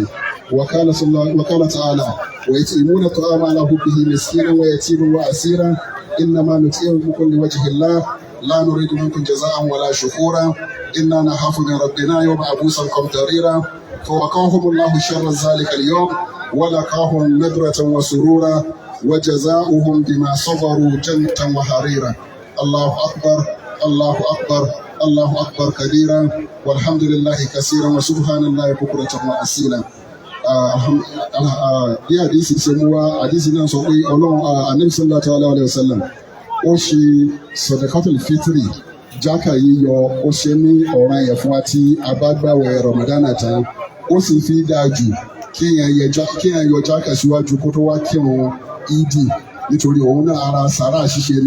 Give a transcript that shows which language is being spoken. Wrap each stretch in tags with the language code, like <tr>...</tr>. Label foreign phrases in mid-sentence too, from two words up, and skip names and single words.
<ar>وقال تعالى: ويطعمون الطعام على حبه مسكينا ويتيما وأسيرا إنما نطعمكم لوجه الله لا نريد منكم جزاء ولا شكورا إنا نخاف من ربنا يوم عبوسا قمطريرا فوقاهم الله شر ذلك اليوم ولقاهم نضرة وسرورا وجزاؤهم بما صبروا جنة وحريرا. الله أكبر الله أكبر الله أكبر كبيرا والحمد لله كثيرا وسبحان الله بكرة وأصيلا.</ar> <yo>bí àdìsí ṣe mú wá àdìsí náà sọ pé ọlọ́run Ànábì</yo> <ar>صلى الله عليه وسلم</ar> <yo>ó ṣe sọ̀dẹ̀kátìlì fítírì jákà yíyọ ó ṣe ní ọ̀ràn yẹn fún wa tí a bá gbàwẹ̀ Ramadana tán ó sì fi dáa jù kéèyàn yọ jákà síwájú kó tó wá kírun ìdí nítorí òun náà ara sàrà ṣíṣe ni.</yo>